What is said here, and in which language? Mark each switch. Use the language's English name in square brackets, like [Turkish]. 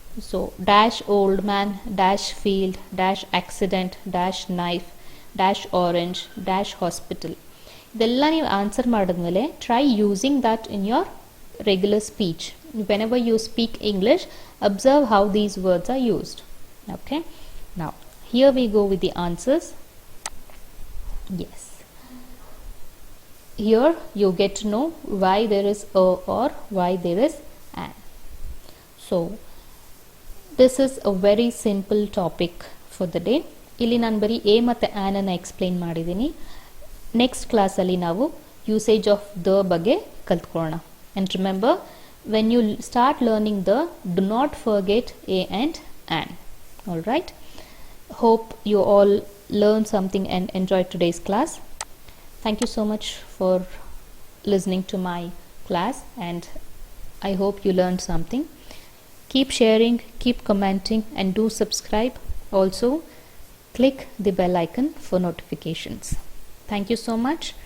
[English] so dash old man, dash field, dash accident, dash knife, dash orange, dash hospital, [Kannada] ಇದೆಲ್ಲ ನೀವು answer ಮಾಡಿದ್ಮೇಲೆ [English] Try using that in your regular speech. Whenever you speak English, observe how these words are used. Okay, now here we go with the answers. Yes, here you get to know why there is a or why there is an. So this is a very simple topic for the day. [Kannada] ಇಲ್ಲಿ ನಾನು ಬರೀ A ಮತ್ತು on ಅನ್ನು explain ಮಾಡಿದ್ದೀನಿ. Next ಕ್ಲಾಸಲ್ಲಿ ನಾವು usage of the ಬಗ್ಗೆ ಕಲ್ತ್ಕೊಳ್ಳೋಣ. [English] And remember, when you start learning the, do not forget a and an. All right. Hope you all learned something and enjoyed today's class. Thank you so much for listening to my class, and I hope you learned something. Keep sharing, keep commenting, and do subscribe. Also, click the bell icon for notifications. Thank you so much.